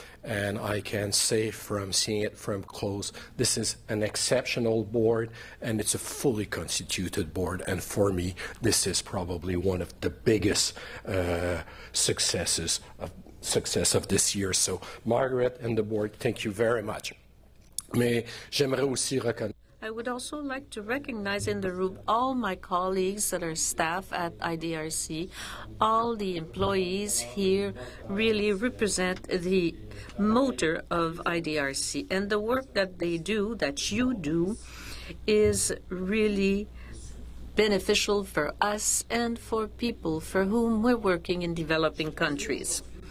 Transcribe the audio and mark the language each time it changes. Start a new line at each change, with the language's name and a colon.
English: And I can say from seeing it from close, this is an exceptional board, and it's a fully constituted board. And for me, this is probably one of the biggest success of this year. So, Margaret and the board, thank you very much.
French: Mais j'aimerais aussi reconnaître.
English: I would also like to recognize in the room all my colleagues that are staff at IDRC. All the employees here really represent the motor of IDRC. And the work that they do, that you do, is really beneficial for us and for people for whom we're working in developing countries.